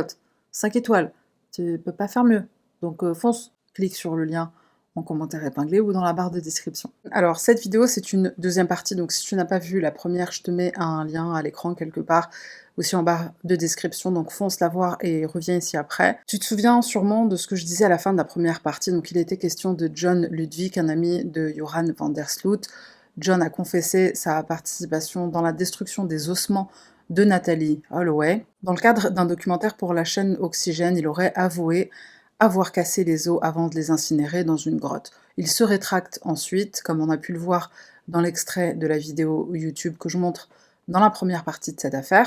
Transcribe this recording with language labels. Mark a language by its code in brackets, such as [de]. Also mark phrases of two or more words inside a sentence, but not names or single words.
[fr] 5 étoiles, tu peux pas faire mieux. Donc fonce, clique sur le lien en commentaire épinglé ou dans la barre de description. Alors cette vidéo c'est une deuxième partie, donc si tu n'as pas vu la première, je te mets un lien à l'écran quelque part, aussi en barre de description, donc fonce la voir et reviens ici après. Tu te souviens sûrement de ce que je disais à la fin de la première partie, donc il était question de John Ludwig, un ami de Johan van der Sloot. John a confessé sa participation dans la destruction des ossements de Natalie Holloway. Dans le cadre d'un documentaire pour la chaîne Oxygène, il aurait avoué avoir cassé les os avant de les incinérer dans une grotte. Il se rétracte ensuite, comme on a pu le voir dans l'extrait de la vidéo YouTube que je montre dans la première partie de cette affaire.